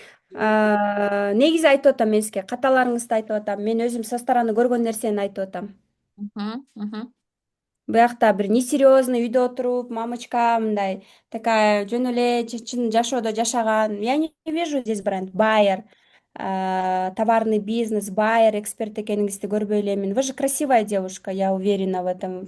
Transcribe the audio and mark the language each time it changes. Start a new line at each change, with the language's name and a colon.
Kyrgyz: Негизи айтып атам мен сизге, каталарыңызды айтып атам. Мен өзүм
Russian: со стороны
Kyrgyz: көргөн нерсени айтып атам. Буякта бир несерьезный үйдө отуруп, мамочка мындай
Russian: такая
Kyrgyz: жөн эле чын жашоодо жашаган.
Russian: Я не вижу здесь бренд.
Kyrgyz: Байер,
Russian: товарный бизнес,
Kyrgyz: байер, эксперт экениңизди көрбөй элемин.
Russian: Вы же красивая девушка, я уверена в этом.